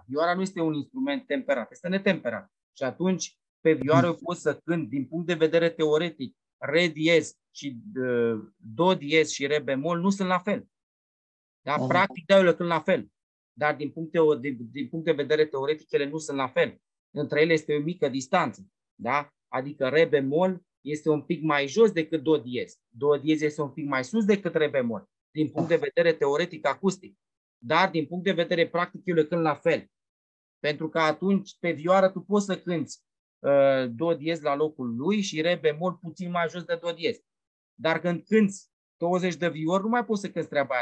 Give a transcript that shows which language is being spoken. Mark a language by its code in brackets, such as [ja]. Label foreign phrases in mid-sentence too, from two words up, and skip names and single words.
[ro] Vioara nu este un instrument temperat, este netemperat. Și atunci, pe vioară eu pot să cânt, din punct de vedere teoretic, re diez și do diez și re bemol nu sunt la fel. Da? Practic, da, eu le cânt la fel. Dar din punct de vedere teoretic, ele nu sunt la fel. Între ele este o mică distanță. Da? Adică re bemol este un pic mai jos decât do diez. Do diez este un pic mai sus decât re bemol. Din punct de vedere teoretic, acustic. Dar din punct de vedere practic, eu le cânt la fel. Pentru că atunci, pe vioară, tu poți să cânți do diez la locul lui și re bemol puțin mai jos de do diez. Dar când cânți 20 de viori, nu mai poți să cânți treaba aia.